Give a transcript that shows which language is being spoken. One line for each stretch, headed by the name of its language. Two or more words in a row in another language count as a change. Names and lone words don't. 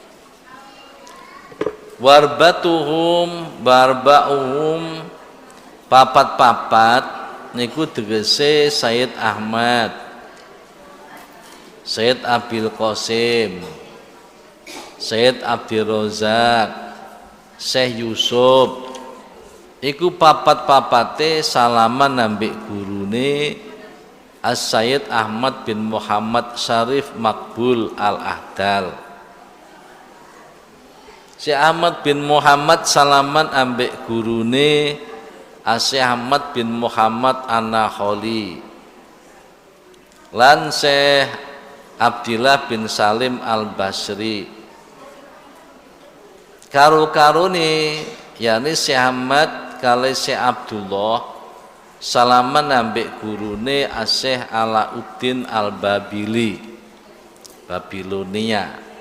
Arabic: وأربعتهم بأربعهم,
Javanese: papat-papat niku tegese Sayyid Ahmad, Sayyid Abil Qasim, Sayyid Abdirrazak, Syekh Yusuf, iku papat-papate salaman ambek gurune As-Sayyid Ahmad bin Muhammad Syarif Makbul Al-Ahdal. Syekh Ahmad bin Muhammad salaman ambek gurune Syekh Ahmad bin Muhammad An-Nakholi. Lan Syekh Abdillah bin Salim Al-Basri. Karo-karone yakni Syekh Ahmad kali Syekh Abdullah salaman ambek gurune Syekh Alauddin Al-Babili Babilonia.